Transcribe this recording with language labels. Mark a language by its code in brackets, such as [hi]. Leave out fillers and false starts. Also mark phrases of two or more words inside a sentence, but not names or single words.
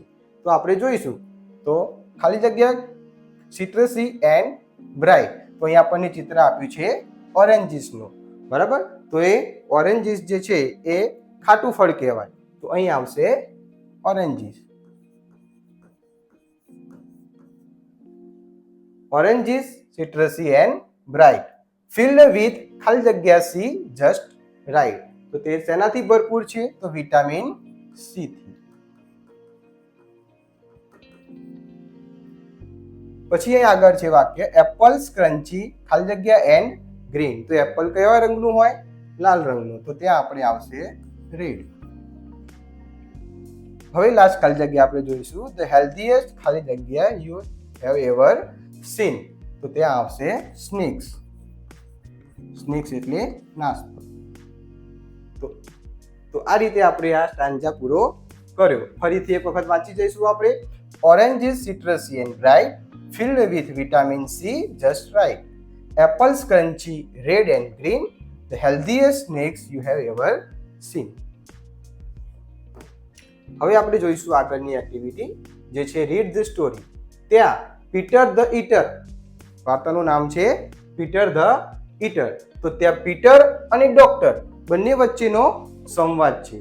[gu] તો આપણે જોઈશું. તો ખાલી જગ્યા [en] citrusy and bright. [gu] તો અહીં આપણને ચિત્ર આપ્યું છે ઓરેન્જીસનું, બરાબર. તો એ ઓરેન્જીસ જે છે એ ખાટું ફળ કહેવાય. તો અહીં આવશે [en] oranges. oranges citrusy and bright, filled with [gu] ખાલી જગ્યા [en] સી just right. [gu] તો તે શેનાથી ભરપૂર છે? તો [en] vitamin C [gu] થી. પછી અહીં આગળ છે વાક્ય [en] apples crunchy [gu] ખાલી જગ્યા [en] and green. [gu] તો એપલ કયા રંગનું હોય? લાલ રંગનું. તો ત્યાં આપણે આવશે રેડ. હવે લાસ્ટ ખાલી જગ્યા આપણે જોઈશું [en] the healthiest [gu] ખાલી જગ્યા [en] you have ever seen. [gu] તો ત્યાં આવશે સ્નેક્સ. સ્નેક્સ એટલે નાસ્તો. તો આ રીતે આપણે આ સ્ટાન્જા પૂરો કર્યો. ફરીથી એક વખત વાંચી જઈશું આપણે. [en] oranges citrusy and bright, filled with vitamin C just right. Apples crunchy red and green, the healthiest snacks you have ever seen. [gu] હવે આપણે જોઈશું આગળની એક્ટિવિટી, જે છે [en] read the story. [gu] ત્યાં પીટર ધ ઈટર, વાર્તાનું નામ છે પીટર ધ ઈટર. તો ત્યાં પીટર અને ડોક્ટર બંને વચ્ચેનો સંવાદ છે.